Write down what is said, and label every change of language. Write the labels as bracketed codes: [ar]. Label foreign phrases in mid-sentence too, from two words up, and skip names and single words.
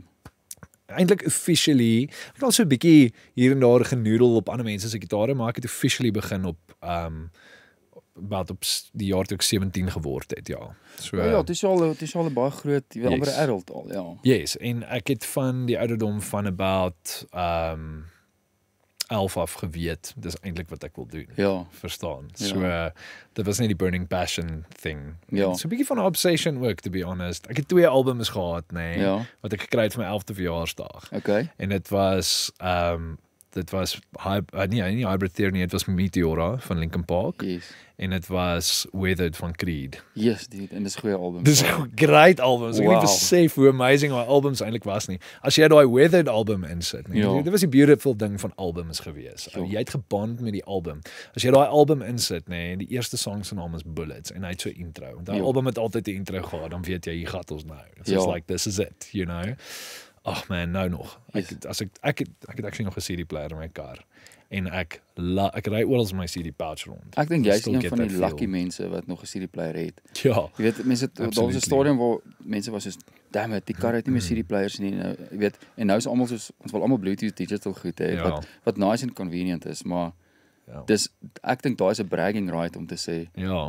[af] eintlik officially, ek het al so 'n bietjie hier en daar genoedel op ander mense se gitare, maar ek het officially begin op about op die jaar toe ek 17 geword het, ja. So Ja, dit is al 'n baie groot, jy weet, [en] Yes. [af] amper 'n adult al, ja. yes, en ek het van die ouderdom van about 11 af geweet, dis eintlik wat ek wil doen. Ja. Verstaan. Ja. So dit was net die [en] burning passion thing. [af] Ja. So 'n bietjie van 'n obsession ook, [en] to be honest. [af] Ek het 2 albums gehad, nê, Ja. wat ek gekry het vir my 11de verjaarsdag. [en] Okay. [af] En dit was nie Hybrid Theory nie, dit was Meteora van Linkin Park [en] Yes. [af] en dit was Weathered van Creed. Yes, dude, en dis 'n goeie album. Dis 'n [en] great album. [af] Ek het nie [en] Wow. [af] besef hoe amazing daai albums eintlik was nie. As jy daai Weathered album insit, nee, Ja. dit was die beautiful ding van albums gewees. Ja. Jy het gebond met die album. As jy daai album insit, nee, die eerste song se naam is Bullets en hy het so 'n intro. Want daai Ja. album het altyd 'n intro gehad, dan weet jy hier gaan ons nou. [en] It's [af] Ja. [en] just like this is it, you know. [af] Ag man, nou nog. [en] Yes. [af] Ek het actually nog 'n CD player in my kar en ek ry oral my CD pouch rond. Ek dink jy's [en] Still [af] een [en] get [af] van die [en] that feel. [af] lucky mense wat nog 'n CD-player het. Ja. Jy weet, mense daar was 'n [en] Absolutely. [af] stadium waar mense was soos, [en] "Damn it, [af] die kar het nie meer CD-players nie." Nou, jy weet, en nou is almal soos ons wil almal Bluetooth digital goed hê Ja. wat nice en convenient is, maar Ja. dis ek dink daai is 'n [en] bragging right [af] om te sê Ja.